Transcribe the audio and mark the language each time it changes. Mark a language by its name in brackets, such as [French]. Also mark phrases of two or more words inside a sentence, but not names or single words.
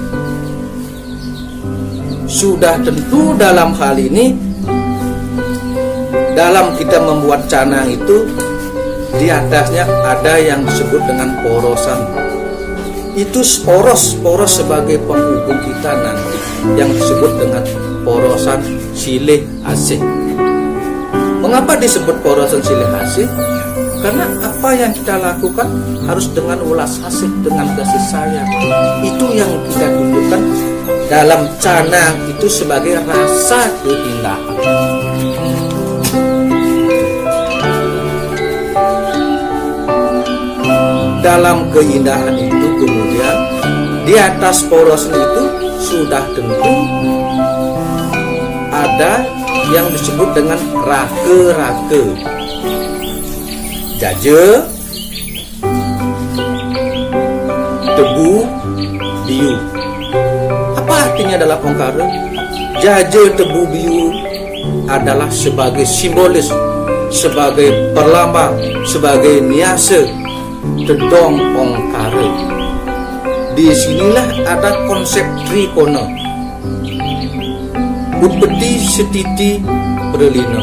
[Indonesian] Sudah tentu dalam hal ini, dalam kita membuat canang itu, di atasnya ada yang disebut dengan porosan. Itu poros sebagai penghubung kita nanti, yang disebut dengan porosan silih asih. Mengapa disebut porosan silih asih? Karena apa yang kita lakukan harus dengan ulas asih, dengan kasih sayang. Itu yang kita tunjukkan dalam canang itu sebagai rasa keindahan. Dalam keindahan itu kemudian di atas porosan itu sudah tentu ada yang disebut dengan rake-rake, jaje, tebu, biu. Apa artinya dalam omkara? Jaje, tebu, biu adalah sebagai simbolis, sebagai perlambang, sebagai niase tedong omkara. Disinilah ada konsep trikona, Utpeti, Setiti, Prelina.